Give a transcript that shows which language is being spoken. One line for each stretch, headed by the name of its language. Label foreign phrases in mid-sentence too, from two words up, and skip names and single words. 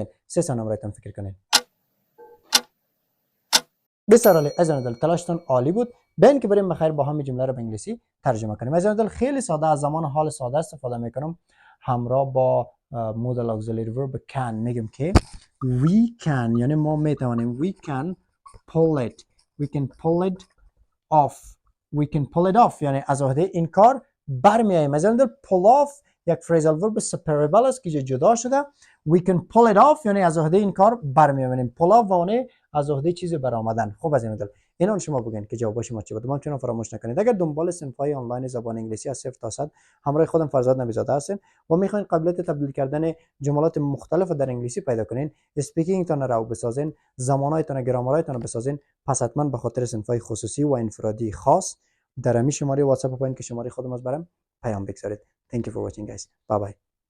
Persian: 3 ثانیه برایتان فکر کنین. بسیار عالی. عزیزان دل تلاشتان عالی بود. بین که بریم بخیر با هم جمله را به انگلیسی ترجمه کنیم. عزیزان دل خیلی ساده از زمان حال ساده استفاده میکنم همراه با مودال
English: auxiliary verb can.
Persian: میگم که
English: we can
Persian: یعنی ما میتوانیم.
English: we can pull it. we can pull it off. we can pull it off
Persian: یعنی از عهده این کار برمیاییم. عزیزان دل
English: pull off
Persian: یک
English: phrasal verb separable
Persian: است که جدا شده.
English: we can pull it off
Persian: یعنی از عهده این کار برمیآییم.
English: pull off
Persian: معنی از عهده چیزی برآمدن. خوب عزیزان دل اینو شما بگین که جواب شما چی بود. ما چون فراموش نکنید اگر دنبال صنف‌های آنلاین زبان انگلیسی از 0 تا 100 همراه خودم فرزاد نبی‌زاده هستین و میخواین قابلیت تبدیل کردن جملات مختلف در انگلیسی پیدا کنین، اسپیکینگ تان رو بسازین، زمانهایتان گرامرهایتان رو بسازین، پس حتما به خاطر صنف‌های خصوصی و انفرادی خاص در همین شماره واتساپ پایین که شماره خودم از برام پیام بگذارید.
English: Thank you for watching guys. Bye bye.